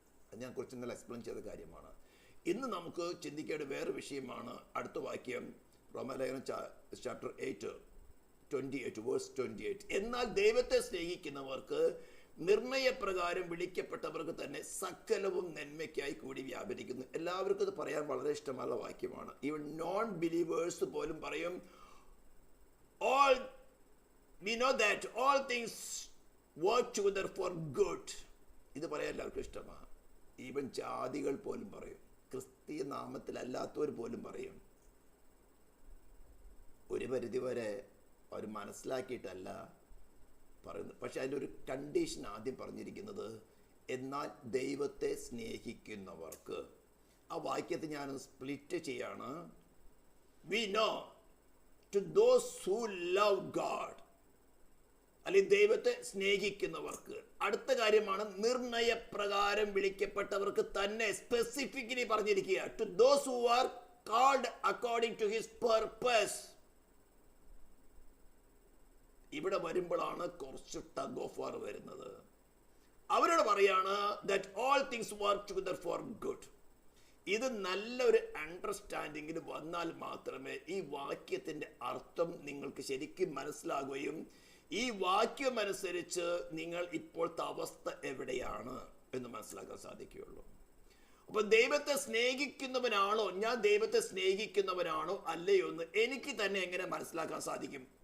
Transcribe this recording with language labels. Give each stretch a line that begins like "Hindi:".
Malayalam: അത് ഞാൻ കുറച്ച് ഇന്നലെ എക്സ്പ്ലെയിൻ ചെയ്ത കാര്യമാണ്. ഇന്ന് നമുക്ക് ചിന്തിക്കേണ്ട വേറെ വിഷയമാണ് അടുത്ത വാക്യം, റോമാലേഖനം ചാപ്റ്റർ 8:28 വേഴ്സ് 28. എന്നാൽ ദൈവത്തെ സ്നേഹിക്കുന്നവർക്ക് നിർണയപ്രകാരം വിളിക്കപ്പെട്ടവർക്ക് തന്നെ സകലവും നന്മയ്ക്കായി കൂടി വ്യാപരിക്കുന്നു. എല്ലാവർക്കും ഇത് പറയാൻ വളരെ ഇഷ്ടമുള്ള വാക്യമാണ്.
English: even non believers
Malayalam: പോലും പറയും,
English: all we know that all things work together for good.
Malayalam: ഇത് പറയാൻ എല്ലാവർക്കും ഇഷ്ടമാണ്. ഈവൻ ജാതികൾ പോലും പറയും, ക്രിസ്തീയ നാമത്തിലല്ലാത്തവർ പോലും പറയും. ഒരു പരിധിവരെ അവർ മനസ്സിലാക്കിയിട്ടല്ല പറയുന്നത്. പക്ഷെ അതിൻ്റെ ഒരു കണ്ടീഷൻ ആദ്യം പറഞ്ഞിരിക്കുന്നത്, എന്നാൽ ദൈവത്തെ സ്നേഹിക്കുന്നവർക്ക്. ആ വാക്യത്തെ ഞാൻ സ്പ്ലിറ്റ് ചെയ്യാണ്.
English: we know to those who love God,
Malayalam: അല്ലെങ്കിൽ ദൈവത്തെ സ്നേഹിക്കുന്നവർക്ക്. അടുത്ത കാര്യമാണ് നിർണയപ്രകാരം വിളിക്കപ്പെട്ടവർക്ക് തന്നെ. സ്പെസിഫിക്കലി പറഞ്ഞിരിക്കുക,
English: To those who are called according to his purpose.
Malayalam: ഇവിടെ വരുമ്പോഴാണ് കുറച്ച് ടഗ് ഓഫ് വാർ വരുന്നത്. അവരോട് പറയാണ്
English: that all things work together for good.
Malayalam: ഇത് നല്ലൊരു അണ്ടർസ്റ്റാൻഡിങ്ങിന് വന്നാൽ മാത്രമേ ഈ വാക്യത്തിന്റെ അർത്ഥം നിങ്ങൾക്ക് ശരിക്കും മനസ്സിലാകുകയും ഈ വാക്യം അനുസരിച്ച് നിങ്ങൾ ഇപ്പോഴത്തെ അവസ്ഥ എവിടെയാണ് എന്ന് മനസ്സിലാക്കാൻ സാധിക്കുകയുള്ളൂ. അപ്പൊ ദൈവത്തെ സ്നേഹിക്കുന്നവനാണോ, ഞാൻ ദൈവത്തെ സ്നേഹിക്കുന്നവനാണോ അല്ലയോ എന്ന് എനിക്ക് തന്നെ എങ്ങനെ മനസ്സിലാക്കാൻ സാധിക്കും?